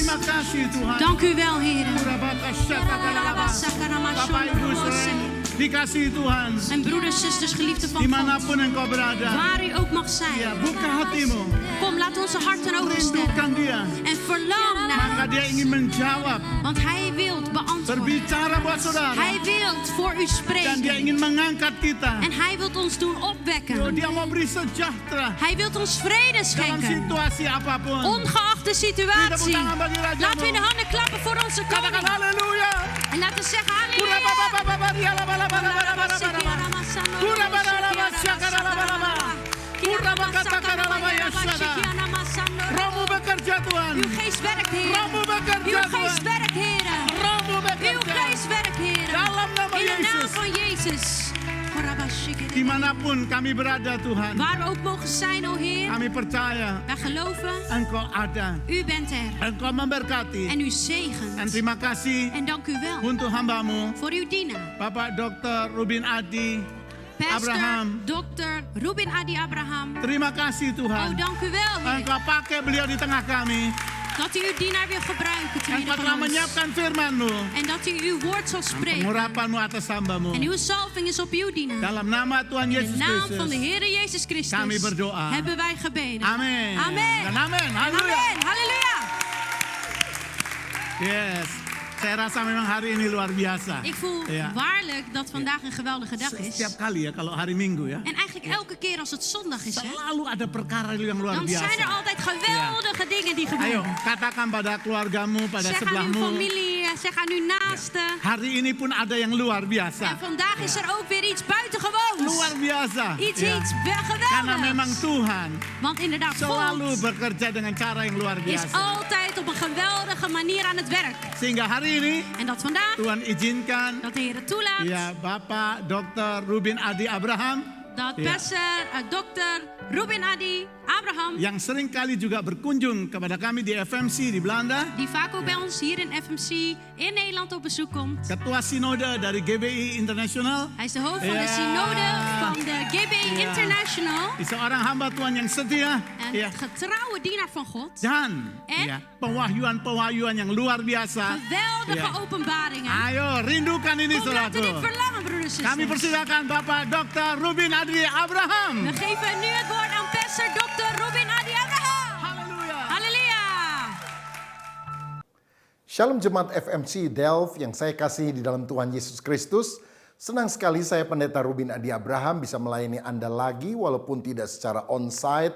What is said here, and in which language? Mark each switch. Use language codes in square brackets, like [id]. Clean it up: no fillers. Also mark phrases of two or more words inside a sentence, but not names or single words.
[id] kasih Tuhan. [nl] Dank u wel, Heer. [id] Bapak Ibu saudara dikasih Tuhan. [nl] En broeders, zusters, geliefden van God, [id] Dimanapun engkau berada. [nl] waar u ook mag zijn. [id] Ya, buka hatimu. [nl] Kom, laat onze harten openstellen. [id] Rindukan dia. [nl] En verlang naar [id] Maka dia ingin menjawab. [nl] want Hij wilt beantwoorden. [id] Berbicara buat saudara. [nl] Hij wilt voor u [id] Dan dia [nl] spreken. [id] ingin mengangkat kita. [nl] En Hij wilt ons doen opwekken. [id] Dia mau beri sejahtera. [nl] Hij wilt ons vrede [id] Dalam [nl] schenken. [id] situasi apapun. [nl] Ongeacht de situatie. [id] tangan bagi rajamu. [nl] Laten we in de handen klappen voor onze [id] Katakan [nl] koning. [id] haleluya. [nl] En laten we zeggen halleluja. [id] Rohmu bekerja Tuhan. [nl] Uw geest werkt, Heer. [id] Rohmu bekerja [nl] Uw geest [id] Tuhan. [nl] werkt, Heer. [id] Rohmu [nl] Uw [id] bekerja. [nl] geest werkt, Heer. [id] Dalam nama [nl] In de naam [id] Yesus. [nl] van Jezus. [id] Dimanapun kami berada Tuhan. [nl] Waar we ook mogen zijn, o Heer. [id] Kami percaya [nl] Wij geloven, [id] Engkau ada. [nl] u bent er. [id] Engkau memberkati. [nl] En u [id] Dan [nl] zegent. [id] terima kasih [nl] En dank u wel [id] untuk hambamu. [nl] voor uw dienaar. [id] Bapak Dr. Rubin Adi. [nl] Pastor [id] Abraham. [nl] Dr. Ruben Adi Abraham. [id] Terima kasih Oh, Tuhan. [nl] dank u wel, Heer. [id] Engkau pakai beliau di tengah kami. [nl] Dat u uw dienaar wil gebruiken te [id] Engkau [nl] midden [id] telah [nl] van ons. [id] menyiapkan firman-Mu. [nl] En dat u uw woord zal spreken. [id] Pengurapan-Mu atas hambamu. [nl] En uw salving is op uw dienaar. [id] Dalam nama Tuhan [nl] In de [id] Yesus [nl] naam van de [id] Kristus. [nl] Heer Jezus Christus [id] Kami berdoa. [nl] hebben wij gebeden. [id] Amin. [nl] Amen. [id] Dan amin. Haleluya. [nl] Amen. Halleluja. [en] Yes. [id] Saya rasa memang hari ini luar biasa. [nl] Ik voel Ja. waarlijk dat vandaag een geweldige dag is. [id] Setiap kali ya kalau hari Minggu ya. [nl] En eigenlijk elke keer als het zondag is, hè, [id] Selalu ada perkara yang luar [nl] dan zijn er [id] biasa. [nl] altijd geweldige dingen die [id] Ayo, [nl] gebeuren. [id] katakan pada keluargamu, pada [nl] Zeg aan uw [id] sebelahmu. [nl] familie, zeg aan uw naasten. [id] Hari ini pun ada yang luar [nl] En [id] biasa. [nl] vandaag is er ook weer iets buitengewoons. [id] Luar biasa. [nl] Iets [id] Ya. Karena memang [nl] geweldigs. [id] Tuhan [nl] Want inderdaad, [id] selalu [nl] God [id] bekerja dengan cara yang luar [nl] is [id] biasa. [nl] altijd op een geweldige manier aan het werk. [id] Sehingga hari ini [nl] En dat vandaag, [id] Tuhan izinkan [nl] dat de Heer het toelaat, [id] ya Bapak Dr. Rubin Adi Abraham [nl] dat Ja. pastor Dr. Ruben Adi Abraham, [id] yang sering kali juga berkunjung kepada kami di FMC di Belanda, [nl] die vaak ook bij ons hier in FMC in Nederland op bezoek komt. [id] Ketua Sinode dari GBI Internasional. [nl] Hij is de hoofd van Ja. de synode van de GBI Ja. International. [id] Is seorang hamba Tuhan yang setia. [nl] Een [id] Ya. [nl] getrouwe dienaar van God. [id] Dan [nl] En? [id] ya, pewahyuan-pewahyuan yang luar biasa. [nl] Geweldige Ja. openbaringen. [id] Ayo rindukan ini [nl] Kom, laten we dit [id] saudaraku. [nl] verlangen, broeders en [id] Kami [nl] zusters. [id] persilakan Bapak Dr. Rubin Adi Abraham. [nl] We geven nu het woord aan pastor Dr. Ruben Adi Abraham. [id] Haleluya. [nl] Halleluja. [id] Shalom Jemaat FMC Delft yang saya kasihi di dalam Tuhan Yesus Kristus. Senang sekali saya Pendeta Rubin Adi Abraham bisa melayani Anda lagi walaupun tidak secara on-site.